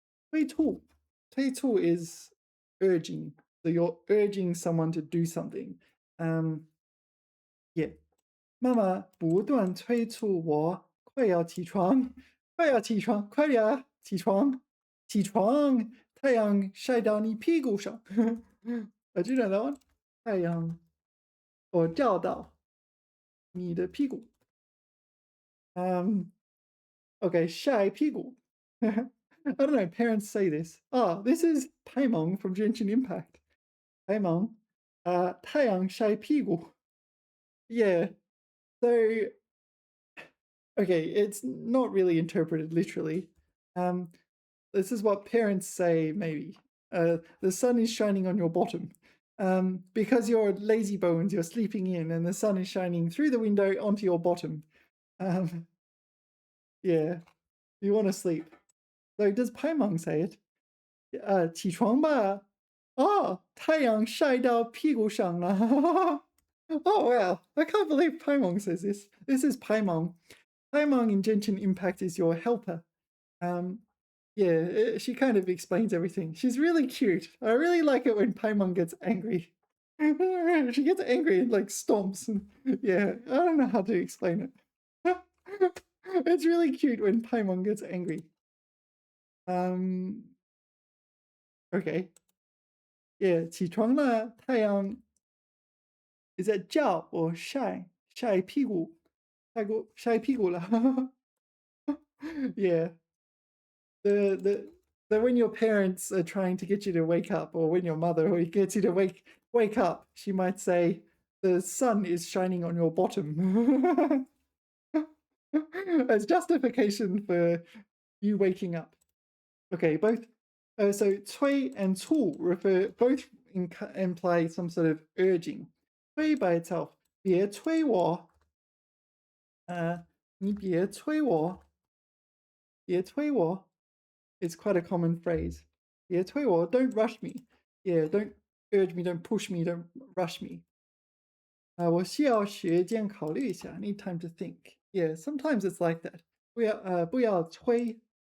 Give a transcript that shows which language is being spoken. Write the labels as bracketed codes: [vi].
[en] 催促，催促 is urging. So you're urging someone to do something. Yeah. [zh] 妈妈不断催促我快要起床，快要起床，快点啊起床，起床，太阳晒到你屁股上。 [en] Do you know that one? [zh] 太阳我照到你的屁股。 Okay, 晒屁股。 [en] I don't know, parents say this. Ah, this is Paimon from Genshin Impact. [zh] Paimon, 太阳晒屁股。 [en] Yeah, so okay, it's not really interpreted literally. This is what parents say, maybe. The sun is shining on your bottom. Because you're lazy bones, you're sleeping in, and the sun is shining through the window onto your bottom. Yeah, you want to sleep. So does Paimon say it? [zh] 起床吧。哦，太阳晒到屁股上了。 [en] Oh wow, I can't believe Paimon says this. This is Paimon. Paimon in Genshin Impact is your helper. Yeah, she kind of explains everything. She's really cute. I really like it when Paimon gets angry. She gets angry and like stomps. And, yeah, I don't know how to explain it. It's really cute when Paimon gets angry. Okay. [zh] Yeah, 起床了，太阳 [en] is that [zh] 叫 [en] or [zh] 晒屁股，晒屁股了。 [en] Yeah. The so when your parents are trying to get you to wake up, or when your mother gets you to wake up, she might say, "The sun is shining on your bottom," as justification for you waking up. Okay, both. So 催 and 促 both imply some sort of urging. [zh] 催 [en] by itself, [zh] 别催我，你别催我，别催我. [en] It's quite a common phrase. [zh] 别催我, [en] don't rush me. Yeah, don't urge me, don't push me, don't rush me. [zh] 我需要时间考虑一下. [en] Need time to think. Yeah, sometimes it's like that. [zh] 不要催.